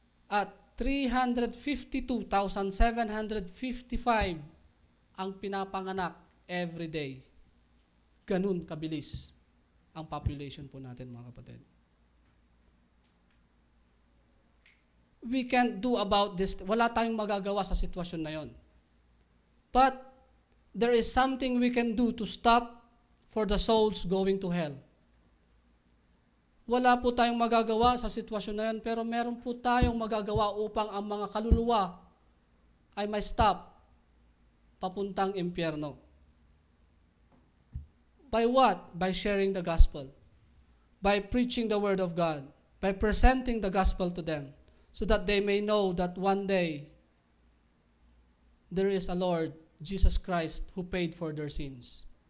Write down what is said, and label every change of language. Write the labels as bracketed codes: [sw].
[tl] At 352,755 ang pinapanganak every day. Ganun kabilis ang population po natin, mga kapatid. [en] We can't do about this. [tl] Wala tayong magagawa sa sitwasyon na yon. [en] But there is something we can do to stop for the souls going to hell. [tl] Wala po tayong magagawa sa sitwasyon na yan, pero meron po tayong magagawa upang ang mga kaluluwa ay may stop papuntang impyerno. [en] By what? By sharing the gospel. By preaching the word of God. By presenting the gospel to them, so that they may know that one day there is a Lord, Jesus Christ, who paid for their sins.